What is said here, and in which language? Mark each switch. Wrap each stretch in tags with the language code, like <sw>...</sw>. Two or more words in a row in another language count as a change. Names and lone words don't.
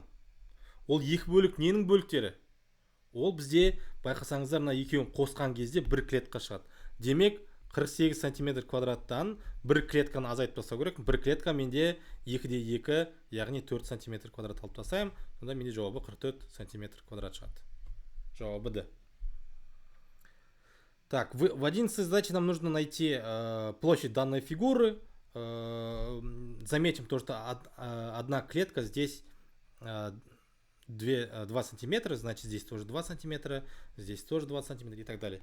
<kk>Ол екі бөлік ненің бөліктері? Ол бізде байқасаңыздар, мына екеуін қосқан кезде бір клетка шығады. Демек 48 сантиметр квадраттан бір клетканы азайтып тастау керек. Бір клетка менде 2-де 2, яғни 4 сантиметр квадрат алып тастаймын. Сонда менде жауабы 44 сантиметр квадрат шығады. Жауабы Д.</kk> <ru>Так, в 11 задаче нам нужно найти площадь данной фигуры. Заметим то, что одна клетка здесь 2 сантиметра, значит здесь тоже 2 сантиметра, здесь тоже 2 сантиметра и так далее.</ru>